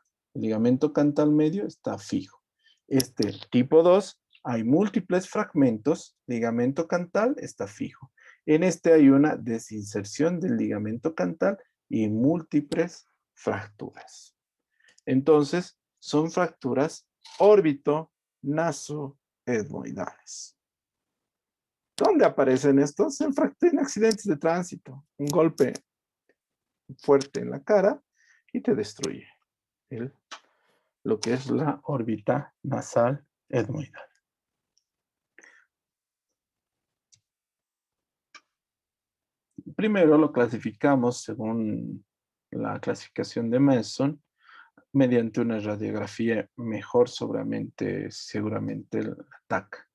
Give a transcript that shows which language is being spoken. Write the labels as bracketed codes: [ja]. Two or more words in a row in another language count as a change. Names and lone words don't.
[es] El ligamento cantal medio está fijo. Este tipo 2, hay múltiples fragmentos, ligamento cantal está fijo. En este hay una desinserción del ligamento cantal y múltiples fracturas. Entonces, son fracturas órbito-naso-etmoidales. ¿Dónde aparecen estos? En accidentes de tránsito. Un golpe fuerte en la cara y te destruye lo que es la órbita nasal etmoidal. Primero lo clasificamos según la clasificación de Manson mediante una radiografía mejor seguramente el TAC.